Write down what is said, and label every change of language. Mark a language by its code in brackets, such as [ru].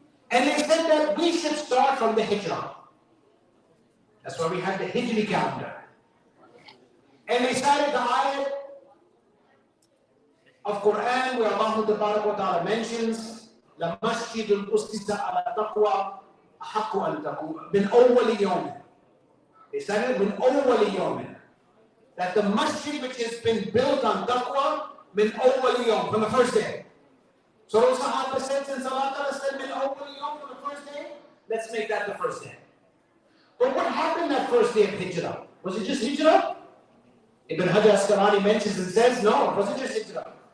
[en] And they said that we should start from the Hijrah. That's why we had the Hijri calendar. And they cited the ayat of Quran where Allah mentions [ar] لَمَسْجِدٌ أُسِّسَ عَلَى تَقْوَى أَحَقُّ أَن تَقُومَ مِنْ أَوَّلِ يَوْمٍ. [en] They cited [ar] مِنْ أَوَّلِ يَوْمٍ. [en] That the masjid which has been built on taqwa [ar] مِنْ أَوَّلِ يَوْمٍ, [en] from the first day. So those Sahaba said, since Allah said [ar] مِنْ أَوَّلِ يَوْمٍ, [en] from the first day, let's make that the first day. But what happened that first day of Hijrah? Was it just Hijrah? Ibn Hajar Asqalani mentions and says, no, it wasn't just Hijrah.